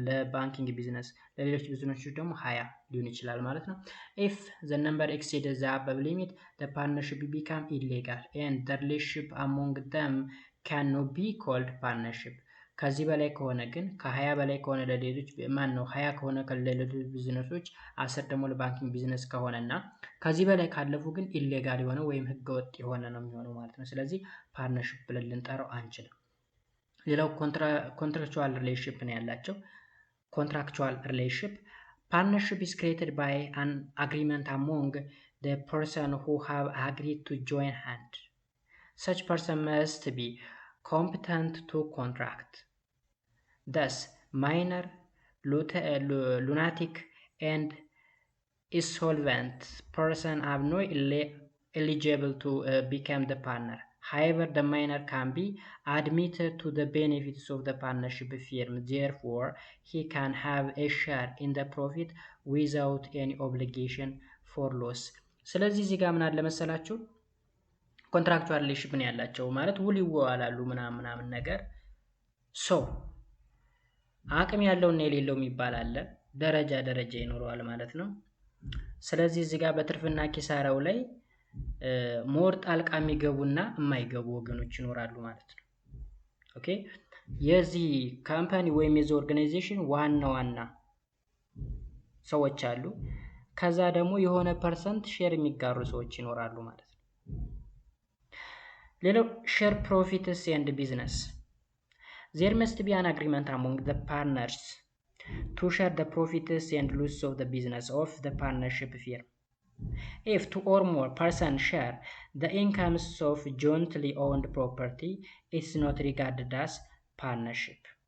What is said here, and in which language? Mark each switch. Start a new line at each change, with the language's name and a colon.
Amharic: ለባንኪንግ ቢዝነስ፣ ለሌሎች ቢዝነሶች ደግሞ 20 ሊሆን ይችላል ማለት ነው።
English: if the number exceeds the above limit the partnership become illegal and the relationship among them cannot be called partnership።
Amharic: ከዚህ በላይ ከሆነ ግን ከ20 በላይ ከሆነ ለሌሎች 20 ከሆነ ለሌሎች ቢዝነሶች 10 ደግሞ ለባንኪንግ ቢዝነስ ከሆነና ከዚህ በላይ ካለፉ ግን ኢሌጋል የሆነ ወይም ህገወጥ የሆነ ነው የሚሆነው ማለት ነው። ስለዚህ ፓርትነርሺፕ ብለን ልንጠራው አንችልም። ሌላው ኮንትራክቹዋል ሪሌሽንሺፕ ነው ያላቸው። ኮንትራክቹዋል ሪሌሽንሺፕ
English: partnership is created by an agreement among the person who have agreed to join hand. Such person must be competent to contract. Thus, minor, lunatic, and insolvent person are not eligible to become the partner. However, the minor can be admitted to the benefits of the partnership firm. Therefore, he can have a share in the profit without any obligation for loss.
Amharic: ስለዚህ እዚህ ጋር ምን አለ መሰላችሁ? ኮንትራክቹዋል ሪሌሽንሺፕ ነው ያላቸው ማለት ውል ይዋዋላሉ ምናምን ነገር። ሶ አቅም ያለውና የሌለው የሚባል አለ። ደረጃ ይኖረዋል ማለት ነው። ስለዚህ እዚህ ጋር በትርፍና ኪሳራው ላይ ሞር ጣልቃ የሚገቡና የማይገቡ ወገኖች ይኖራሉ ማለት ነው። ኦኬ፣ የዚህ ካምፓኒ ወይም የዚህ ኦርጋናይዜሽን ዋና ሰዎች አሉ። ከዛ ደግሞ የሆነ ፐርሰንት ሼር የሚጋሩ ሰዎች ይኖራሉ ማለት ነው። ሌላው
English: ሼር ፕሮፊትስ ኤንድ ቢዝነስ there must be an agreement among the partners to share the profits and loss of the business of the partnership firm. If 2 or more persons share the incomes of jointly owned property, it's not regarded as partnership.